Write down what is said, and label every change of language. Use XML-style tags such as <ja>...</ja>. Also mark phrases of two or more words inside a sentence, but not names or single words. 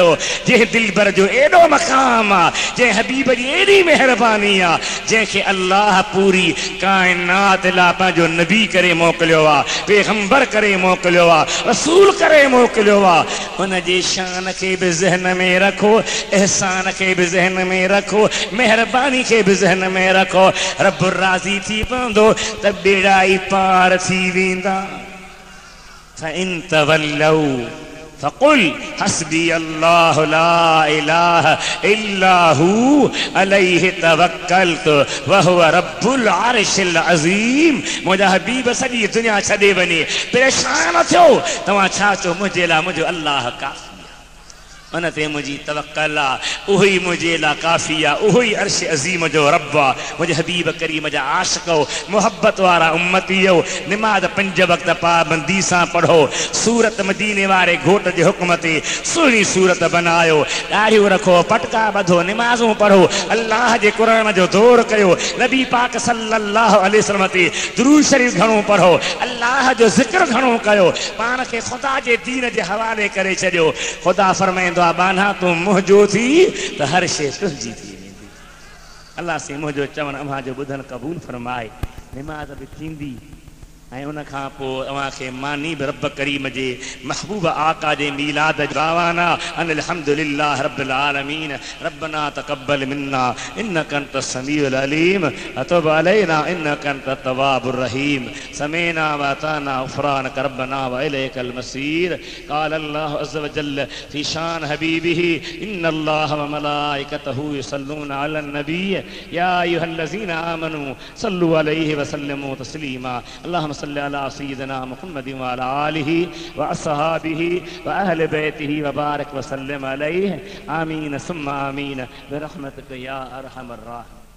<sd>जंहिं दिलबर जो एॾो मक़ाम आहे, जंहिं हबीब जी एॾी महिरबानी आहे, जंहिंखे अल्लाह पूरी काइनात लाइ पंहिंजो नबी करे मोकिलियो आहे, पैगंबर करे मोकिलियो आहे, रसूल करे मोकिलियो आहे। हुन जी शान खे बि ज़हन में रखो, एहसान खे बि ज़हन में रखो, महिरबानी खे बि ज़हन में रखो। रब राज़ी थी पवंदो त बेड़ा ई पार थी वेंदा।</sd> <ar>فإن تولوا فقل حسبي الله لا إله إلا هو عليه توكلت وهو رب العرش العظيم.</ar> <sd>मुंहिंजा हबीब सॼी दुनिया छॾे वञे, परेशान थियो, तव्हां छा चओ? मुंहिंजे लाइ मुंहिंजो अल्लाह काफ़ी आहे। उन ते मुझी तवक्कल आ, उही मुझे ला काफ़ी आ, उही अर्श अज़ीम जो रब आ। मुझे हबीब करीम जा आशिक हो, मोहब्बत वारा उम्मती हो। निमाज 5 वक्त पाबंदी सां पढ़ो। सूरत मदीने वारे घोट जे हुक्म ते सुहिणी सूरत बनायो। ॾाढ़ियूं रखो, पटका ॿधो, निमाज़ूं पढ़ो, अल्लाह जे क़ुरान जो दौर कयो, नबी पाक</sd> <ar>صلى الله عليه وسلم</ar> <sd>ते दुरूद शरीफ घणो पढ़ो, अल्लाह जो ज़िक्र घणो कयो, पाण खे ख़ुदा जे दीन जे हवाले करे छॾियो। ख़ुदा फरमाईंदो बाना तू मुंहिंजो थी त हर शइ तुंहिंजी थी वेंदी। अल्लाह से मुंहिंजो चवण अव्हां जो ॿुधण क़बूल फरमाए। निमाज़ बि थींदी ऐं उन खां पोइ अव्हां खे मानी बि रब करीम जे महबूब आका जे मीलाद बावाना</sd> <ar>أن الحمد لله رب العالمين ربنا تقبل منا إنك أنت السميع العليم تب علينا إنك أنت التواب الرحيم سمعنا وأطعنا غفرانك ربنا وإليك المصير. قال الله عز وجل في شأن حبيبه إن الله وملائكته يصلون على النبي يا أيها الذين آمنوا صلوا عليه وسلموا تسليما. اللهم صل على سيدنا محمد وعلى آله وأصحابه وأهل بيته وبارك وسلم عليه آمين ثم آمين برحمتك يا أرحم الراحمين.</ar>